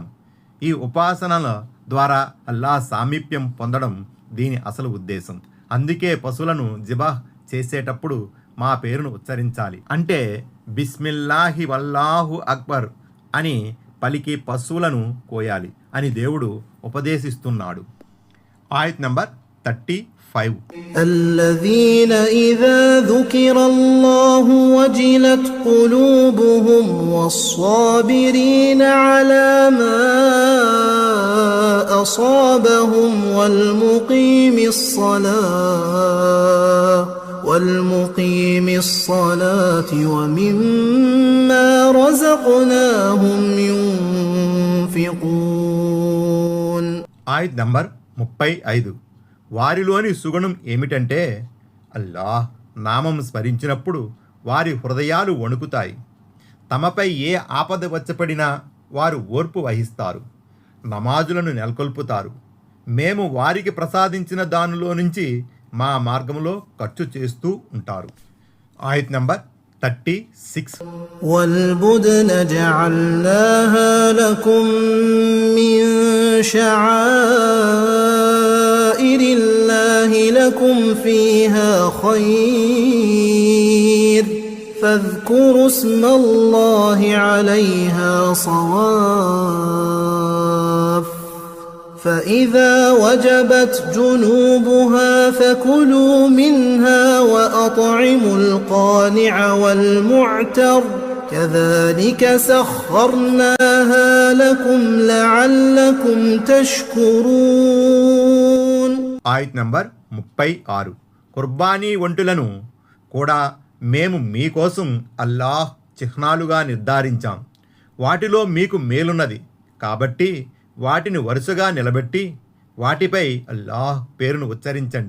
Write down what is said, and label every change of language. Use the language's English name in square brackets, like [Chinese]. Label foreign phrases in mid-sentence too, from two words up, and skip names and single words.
[Telugu] ఈ ఉపాసనల ద్వారా అల్లాహ్ సామీప్యం పొందడం దీని అసలు ఉద్దేశం. అందుకే పశువులను జిబాహ్ చేసేటప్పుడు మా పేరును ఉచ్చరించాలి. అంటే [Arabic] بسم الله والله أكبر [Telugu] అని పలికి పశువులను కోయాలి అని దేవుడు ఉపదేశిస్తున్నాడు. ఆయత్ నంబర్ 35. [Arabic] الذين إذا ذكر الله وجلت قلوبهم والصابرين على ما أصابهم والمقيم الصلاة ومما رزقناهم ينفقون. [Telugu] ఆయత్ నంబర్ 35. వారిలోని సుగుణం ఏమిటంటే, అల్లాహ్ నామం స్మరించినప్పుడు వారి హృదయాలు వణుకుతాయి. తమపై ఏ ఆపద వచ్చపడినా వారు ఓర్పు వహిస్తారు, నమాజులను నెలకొల్పుతారు. మేము వారికి ప్రసాదించిన దానిలో నుంచి మా మార్గంలో ఖర్చు చేస్తూ ఉంటారు. ఆయత్ నంబర్ 36. [Arabic] والبدن جعلناها لكم من شعائر الله لكم فيها خير فاذكروا اسم الله عليها صواف فإذا وجبت جنوبها فكلوا منها وأطعموا القانع والمعتر كذلك سخرناها لكم لعلكم تشكرون. [Telugu] ఆయత్ నంబర్ 36. కుర్బానీ వంటలను కూడా మేము మీకోసం అల్లాహ్ చిహ్నాలుగా నిర్ధారించాం. వాటిలో మీకు మేలున్నది కాబట్టి వాటిని వరుసగా నిలబెట్టి వాటిపై అల్లాహ్ పేరును ఉచ్చరించండి.